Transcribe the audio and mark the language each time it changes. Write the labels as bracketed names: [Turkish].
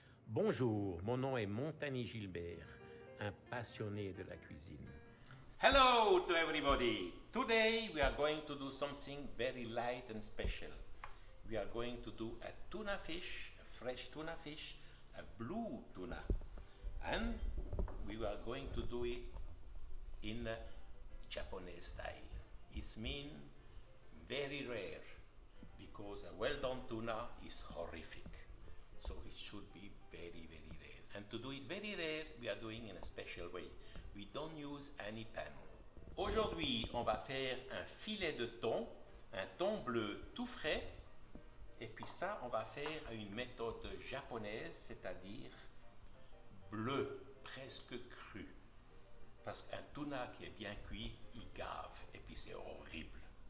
[French] Bonjour, mon nom est Montagny Gilbert, un passionné de la cuisine. [English] Hello to everybody! Today we are going to do something very light and special. We are going to do a tuna fish, a fresh tuna fish, a blue tuna. And we are going to do it in a Japanese style. It means very rare because a well done tuna is horrific. So it should be very, very rare. And to do it very rare, we are doing in a special way. We don't use any pan. [French] Aujourd'hui, on va faire un filet de thon, un thon bleu tout frais. Et puis ça, on va faire à une méthode japonaise, c'est-à-dire bleu, presque cru. Parce qu'un tuna qui est bien cuit, il gave. Et puis c'est horrible.